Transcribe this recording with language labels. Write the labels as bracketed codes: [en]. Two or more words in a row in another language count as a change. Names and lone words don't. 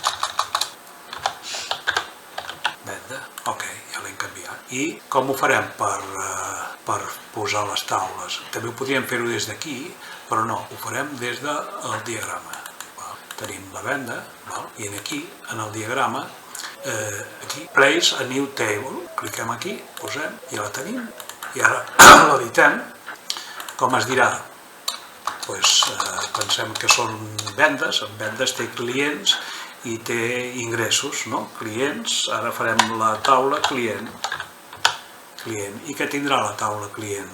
[ca] Venda, ok, ja l'hem canviat. I com ho farem per posar les taules? També ho podríem fer-ho des d'aquí, però no, ho farem des del diagrama. Tenim la venda, i aquí, en el diagrama, aquí, [en] place a new table, [ca] cliquem aquí, posem, ja la tenim, i ara l'editem. Com es dirà? Pensem que són vendes, en vendes té clients i té ingressos, no? Clients, ara farem la taula client. I què tindrà la taula client?